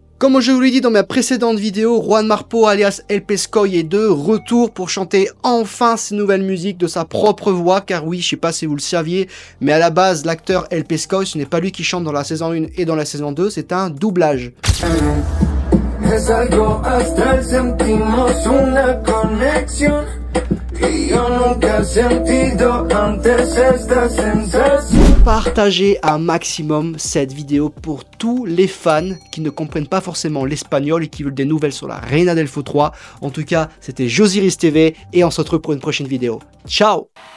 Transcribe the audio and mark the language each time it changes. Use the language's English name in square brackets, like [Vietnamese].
[French] Comme je vous l'ai dit dans ma précédente vidéo, Juan Marpo alias El Pescoy est de retour pour chanter enfin ses nouvelles musiques de sa propre voix, car oui, je sais pas si vous le saviez, mais à la base, l'acteur El Pescoy, ce n'est pas lui qui chante dans la saison 1 et dans la saison 2, c'est un doublage. [Spanish] Es algo astral, sentimos una conexión y yo nunca he sentido antes esta sensación. [French] Partagez un maximum cette vidéo pour tous les fans qui ne comprennent pas forcément l'espagnol et qui veulent des nouvelles sur la Reina del Fo 3. En tout cas, c'était Josiris TV et on se retrouve pour une prochaine vidéo. Ciao!